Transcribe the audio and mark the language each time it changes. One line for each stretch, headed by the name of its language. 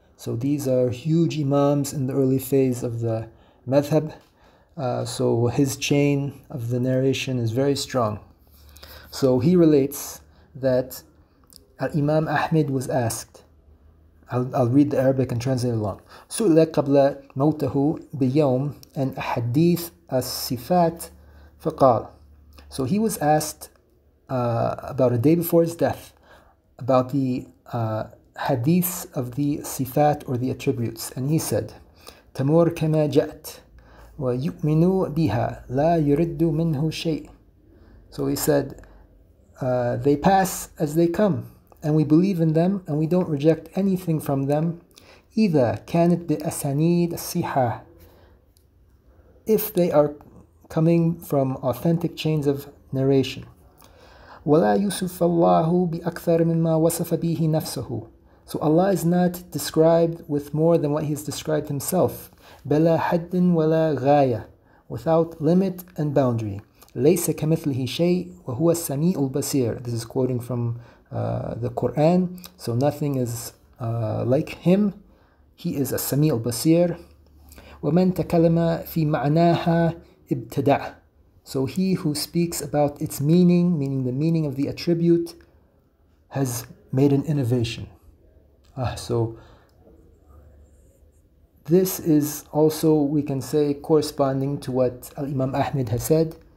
English: So these are huge Imams in the early phase of the madhab. So his chain of the narration is very strong. So he relates that Imam Ahmed was asked, I'll read the Arabic and translate along.
Arabic: سئل قبل موته بيوم عن أحاديث الصفات فقال.
English: So he was asked about a day before his death about the hadiths of the sifat, or the attributes, and he said,
Arabic: تمر كما جاءت ويؤمن بها لا يرد منه شيء.
English: So he said, they pass as they come, and we believe in them, and we don't reject anything from them.
Arabic: إذا كانت بأسانيد الصحة,
English: if they are coming from authentic chains of narration.
Arabic: ولا يوصف الله بأكثر مما وصف به نفسه.
English: So Allah is not described with more than what He has described Himself.
Arabic: بلا حد ولا غاية,
English: without limit and boundary.
Arabic: ليس كمثله شيء وهو السميع البصير.
English: This is quoting from the Quran. So nothing is like Him. He is السميع البصير.
Arabic: ومن تكلم في معناها ابتدع.
English: So he who speaks about its meaning, meaning the meaning of the attribute, has made an innovation. So this is also, we can say, corresponding to what al-Imam Ahmed has said.